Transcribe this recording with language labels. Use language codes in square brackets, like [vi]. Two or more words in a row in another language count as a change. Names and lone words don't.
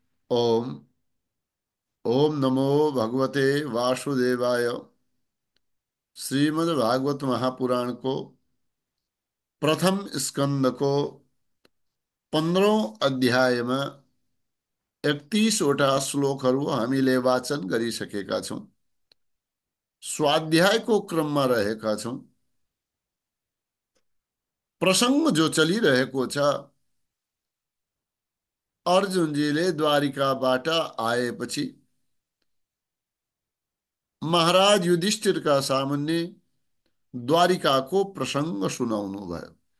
[sa] ओम ओम नमो भगवते वासुदेवाय। [ne] श्रीमद् भागवत महापुराण [hi] को प्रथम स्कंद को 15औं अध्याय में [ne] 31वटा श्लोकहरू हामीले वाचन गरिसकेका छौं। स्वाध्यायको क्रममा रहेका छौं। प्रसंग जो चलिरहेको छ, अर्जुनजीले द्वारिकाबाट आएपछि महाराज युधिष्ठिरका सामुन्ने द्वारिकाको प्रसंग सुनाउनु भयो।